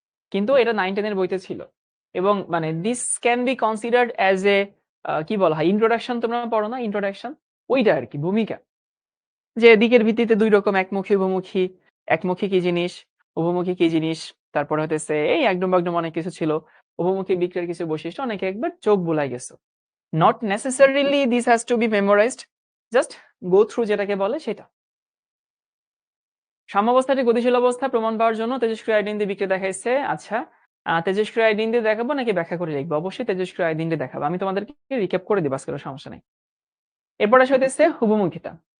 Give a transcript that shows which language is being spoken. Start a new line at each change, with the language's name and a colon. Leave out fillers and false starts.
Bangla: কিন্তু এটা 9-10 এর বইতে ছিল। এবং মানে
English: this can be considered as a
Bangla: কি বলা হয় introduction তোমরা পড়ো না? introduction ওইটা আরকি ভূমিকা। যে দিকের ভিত্তিতে ২ রকম একমুখী, উভমুখী। একমুখী কি জিনিস? উভমুখী কি জিনিস? তারপরে হইতেছে এই একডুম-বাগডুম অনেক কিছু ছিল। উভমুখী বিক্রিয়ার কিছু বৈশিষ্ট্য অনেকে একবার চোখ বুলাই গেছো।
English: Not necessarily this has to be memorized. Just go through
Bangla: যেটাকে বলে সেটা। সাম্যাবস্থাটি গতিশীল অবস্থা প্রমাণ পাওয়ার জন্য তেজস্ক্রিয় আয়োডিন দিয়ে বিক্রিয়া দেখাইছে। আচ্ছা, তেজস্ক্রিয় আয়োডিন দিয়ে দেখাবো নাকি ব্যাখ্যা করে লিখবো? অবশ্যই তেজস্ক্রিয় আয়োডিন দিয়ে দেখাবো। আমি তোমাদেরকে রিক্যাপ করে দিব আজকে কোনো সমস্যা নাই। এরপর আসে হইতেছে হুবমুখিতা।